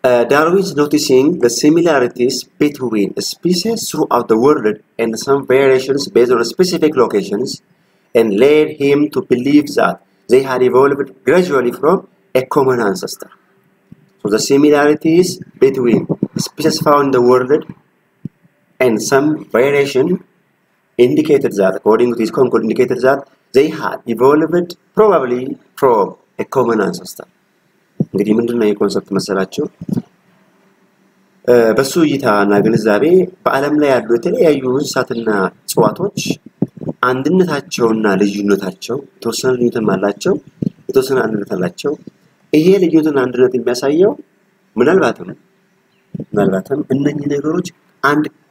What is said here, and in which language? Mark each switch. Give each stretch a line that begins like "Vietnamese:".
English: Darwin is noticing the similarities between species throughout the world and some variations based on specific locations, and led him to believe that they had evolved gradually from a common ancestor. So the similarities between species found in the world and some variation indicated that, according to his conclusion, indicated that they had evolved probably from a common ancestor.
Amharic: እንግዲህ ምንድነው የኮንሰፕት መሰላችሁ? በሱ እይታና ግንዛቤ በአለም ላይ ያሉ የተለያዩ እንስሳትና እጽዋቶች አንድነታቸውና ልዩነታቸው የተወሰነ ልዩነትም አላቸው፣ የተወሰነ አንድነት አላቸው። ይሄ ልዩነትና አንድነት የሚያሳየው ምናልባትም እነኚህ ነገሮች አንድ